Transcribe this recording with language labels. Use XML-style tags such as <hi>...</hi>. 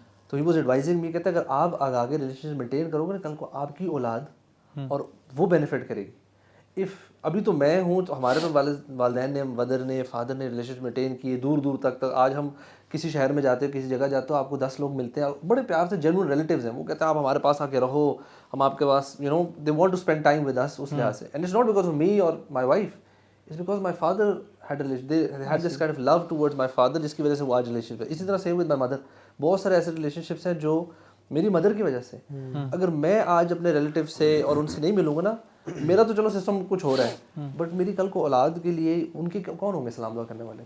<ur>تو</ur> <en>ہی was advising me,</en> <ur>کہتے اگر آپ آگے ریلیشن شپ مینٹین کرو گے نا, کل کو آپ کی اولاد اور وہ بینیفٹ کرے گی. ابھی تو میں ہوں, تو ہمارے تو والدین نے, مدر نے, فادر نے ریلیشن شپ مینٹین کیے دور تک. آج ہم کسی شہر میں جاتے ہو, کسی جگہ جاتے ہو, آپ کو 10 لوگ ملتے ہیں, بڑے پیار سے جینوئن ریلیٹیوز ہیں, وہ کہتے ہیں آپ ہمارے پاس آ کے رہو, ہم آپ کے پاس</ur> <en>they want to spend time with us</en> <ur>اس لحاظ سے.</ur> <en>And it's not because of me or my wife, it's because my father they had this kind of love towards my father</en> <ur>جس کی وجہ سے وہ آج ریلیشن ہے. اسی طرح</ur> <en>same with my mother,</en> <ur>بہت سارے ایسے ریلیشن شپس ہیں جو میری مدر کی وجہ سے. اگر میں آج اپنے ریلیٹیو سے اور ان سے نہیں ملوں گا نا, میرا تو چلو سسٹم کچھ ہو رہا ہے, بٹ میری کل کو اولاد کے لیے ان کے کون ہوں گے سلام دعا کرنے والے؟</ur>